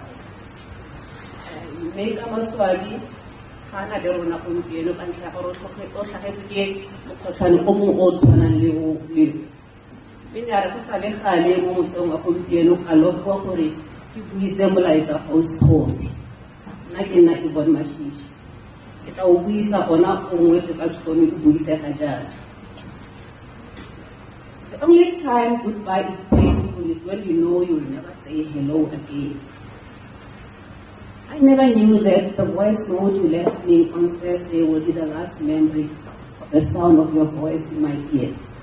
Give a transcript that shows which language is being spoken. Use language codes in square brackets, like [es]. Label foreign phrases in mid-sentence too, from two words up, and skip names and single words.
[tn] Mme ka maswabi ga na le rona gompieno ka ntlha ya gore o tlhagetse ke mokgotlhwane o mongwe o tshwanang le o. Mme ne a re go sa le gale mo motsong wa gompieno ka lopiwa gore ke buise molaetsa Faustone. Nna ke nna ke bone Mashishi. Ke tla o buisa gona o ngwetse ka tšhomi ke buisega jaana. [en] The only time goodbye is painful is when you know you'll never say hello again. I never knew that the voice note you left me on Thursday will be the last memory of the sound of your voice in my ears.